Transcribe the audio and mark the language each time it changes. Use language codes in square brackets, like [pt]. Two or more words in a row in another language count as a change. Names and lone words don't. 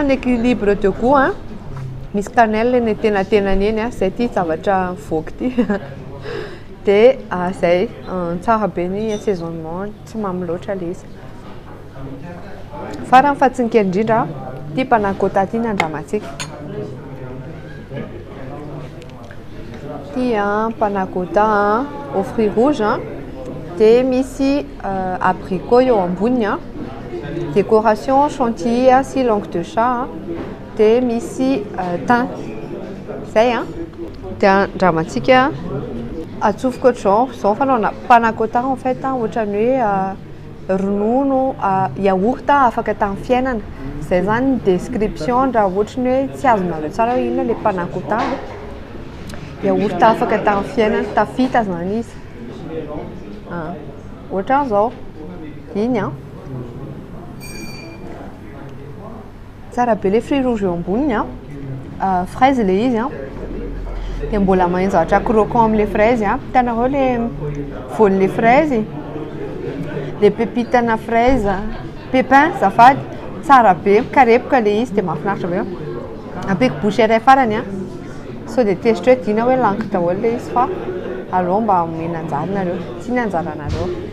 [mg] ny [fr] équilibre de goût [mg] misy cannelle ny tenatenany eny zay ty zavatra mivoaka ty dia zay tsara be ny assaisonnement tsy mamy loatra le izy farany fatsinikely indrindra ty panakota ty ny andramantsika Ty [fr] panna cotta aux fruits rouges [mg] dia misy abricot eo amboniny [fr] décoration chantilly [mg] sy [fr] langue de chat [mg] dia misy thym zay dia andramantsika atsofoka ohatr'izao fanaona [fr] panna cotta en fait [mg] ohatran'ny hoe ronono yaourt afaka tamin'ny fiainana zay zany ny description raha ohatrany hoe tsy azonareo tsara hoe inona le panna cotta yaourt afaka tamin'ny fiainana tafita zany izy ohatran'izao iny tsara be le [fr] fruits rouges [mg] eo amboniny fraise le izy dia mbola mahenzatra croquant amin'le fraise hitanareo le voan'le fraise le pépitana fraise pépin zafady tsara be mikarepoka le izy dia mahafinaritra be ampeko bouche iray farany sao dia tezitra hoe dina hoe lanky daholo le izy fa aleo mba omena anjara nareo tsy ny anjaranareo